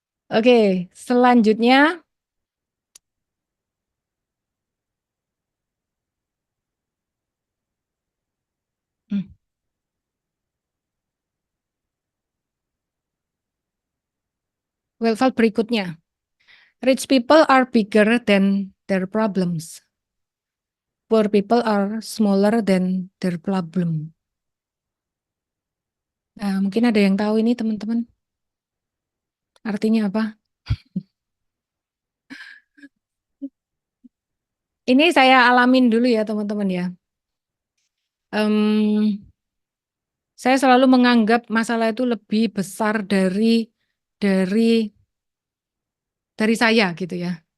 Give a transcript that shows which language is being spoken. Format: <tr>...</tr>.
<id>Oke, selanjutnya hmm, well, berikutnya.</id> <en>Rich people are bigger than their problems. Poor people are smaller than their problem.</en> <id>Nah, mungkin ada yang tahu ini teman-teman. Artinya apa? Ini saya alamin dulu ya teman-teman ya. Em, saya selalu menganggap masalah itu lebih besar dari dari saya gitu ya.</id>